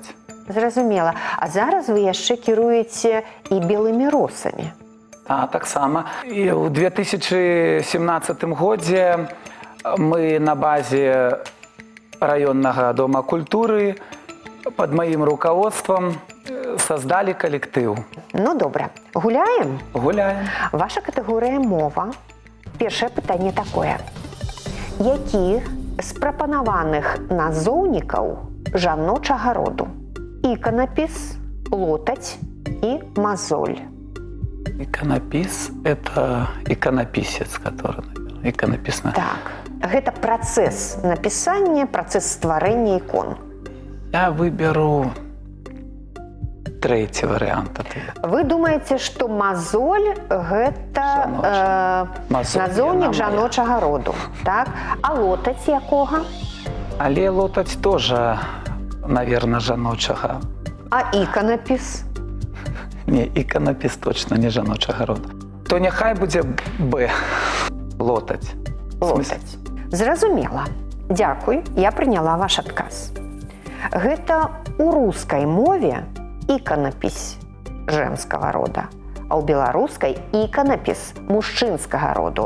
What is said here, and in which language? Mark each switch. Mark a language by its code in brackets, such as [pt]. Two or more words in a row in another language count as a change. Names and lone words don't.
[be] Зразумела. А зараз вы яшчэ кіруеце і белымі росамі. Таксама. І ў 2017 годзе мы на базе раённага дома культуры под маім руководством создали калектыў. Ну, добра. Гуляем? Гуляем. Ваша катэгорыя мова. Першае пытанне такое. Які з прапанаваных назоўнікаў жаночага роду? Іканапіс, лотаць і мазоль. [ru] Иконопис – это иконописец, который, наверное, иконописный. [be] Так. Гэта працэс напісання, працэс стварэння ікон. [ru] Я выберу третий вариант ответа. [be] Вы думаеце, што мазоль гэта назоўнік жаночага роду, так? А лотаць якога? Але лотаць [ru] тоже, наверное, [be] жаночага. А іканапіс? Не, іканапіс точно не жаночага рода. То няхай будзе Б. Лотаць. Лотаць. Зразумела. Дзякуй, я прыняла ваш адказ. Гэта ў рускай мове іканапіс жэмскага рода, а ў беларускай іканапіс мужчынскага роду.